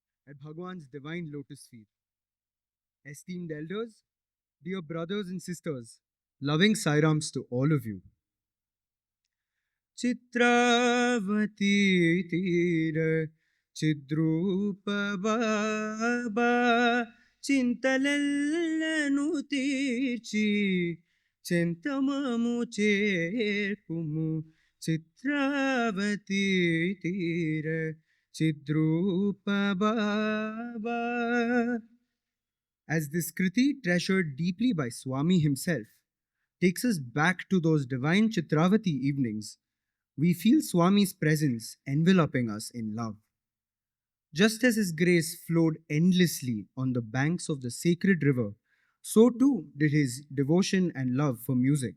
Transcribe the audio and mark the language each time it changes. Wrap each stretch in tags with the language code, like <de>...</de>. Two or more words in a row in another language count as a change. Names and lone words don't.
<en>at Bhagwan's divine lotus feet. Esteemed elders, dear brothers and sisters, loving Sairams to all of you.</en> <te>చిత్రావతి తీర చిద్రూప బాబా చింతలెల్లను తీర్చి చింతమము చేర్పుము చిత్రావతి తీర చిద్రూప బాబా.</te> <en>As this Kriti, treasured deeply by Swami himself, takes us back to those divine Chitravati evenings, we feel Swami's presence enveloping us in love. Just as his grace flowed endlessly on the banks of the sacred river, so too did his devotion and love for music.</en>